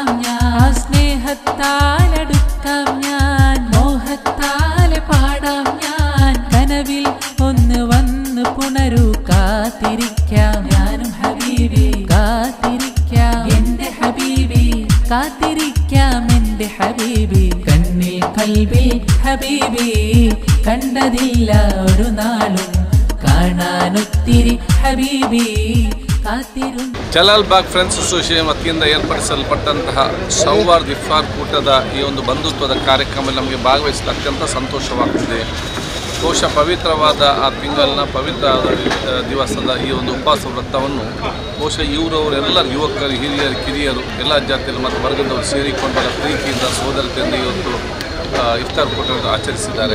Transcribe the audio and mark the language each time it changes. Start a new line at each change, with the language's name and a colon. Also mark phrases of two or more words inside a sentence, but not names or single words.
Malayalam: ഞാൻ സ്നേഹത്താലടുക്കാം ഞാൻ മോഹത്താലെ പാടാം ഞാൻ കനവിൽ ഒന്ന് വന്ന് പുണരൂ കാത്തിരിക്കാം ഞാനും ഹബീബി കാത്തിരിക്കാം എന്റെ ഹബീബി കാത്തിരിക്കാം എന്റെ ഹബീബി കണ്ണിൽ കൽബിൽ ഹബീബി കണ്ടതില്ല ഒരു നാളും കാണാനൊത്തിരി ಹಬೀಬಿ
Kannada: ಜಲಾಲ್ ಬಾಗ್ ಫ್ರೆಂಡ್ಸ್ ಅಸೋಸಿಯೇಷನ್ ವತಿಯಿಂದ ಏರ್ಪಡಿಸಲ್ಪಟ್ಟಂತಹ ಸೌಹಾರ್ದ ಇಫ್ತಾರ್ ಕೂಟದ ಈ ಒಂದು ಬಂಧುತ್ವದ ಕಾರ್ಯಕ್ರಮದಲ್ಲಿ ನಮಗೆ ಭಾಗವಹಿಸಲು ಅತ್ಯಂತ ಸಂತೋಷವಾಗ್ತಿದೆ. ಬಹುಶಃ ಪವಿತ್ರವಾದ ಆ ತಿಂಗಳಿನ ಪವಿತ್ರ ದಿವಸದ ಈ ಒಂದು ಉಪವಾಸ ವೃತ್ತವನ್ನು ಬಹುಶಃ ಇವರವರೆಲ್ಲ ಯುವಕರು ಹಿರಿಯರು ಕಿರಿಯರು ಎಲ್ಲ ಜಾತಿಯಲ್ಲಿ ಮತ್ತು ವರ್ಗದವರು ಸೇರಿಕೊಂಡ ಪ್ರೀತಿಯಿಂದ ಸೋದರತೆಯಿಂದ ಇವತ್ತು ಇಫ್ತಾರ್ ಕೂಟವನ್ನು ಆಚರಿಸಿದ್ದಾರೆ.